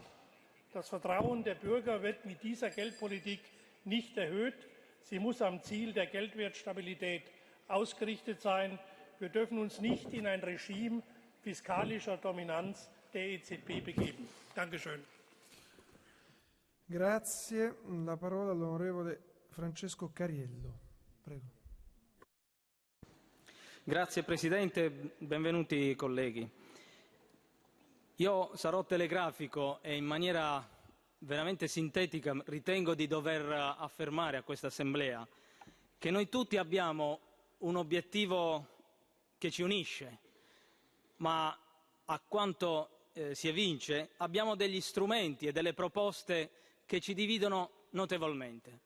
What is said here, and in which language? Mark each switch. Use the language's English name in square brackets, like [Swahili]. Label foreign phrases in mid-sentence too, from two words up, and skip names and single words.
[German] Das Vertrauen der Bürger wird mit dieser Geldpolitik nicht erhöht. Sie muss am Ziel der Geldwertstabilität ausgerichtet sein. Wir dürfen uns nicht in ein Regime fiskalischer Dominanz der EZB begeben. Dankeschön. [Italian] Grazie. La parola all'onorevole Francesco Cariello. Prego. Grazie Presidente, benvenuti colleghi. Io sarò telegrafico e in maniera veramente sintetica ritengo di dover affermare a questa Assemblea che noi tutti abbiamo un obiettivo che ci unisce, ma a quanto si evince abbiamo degli strumenti e delle proposte che ci dividono notevolmente.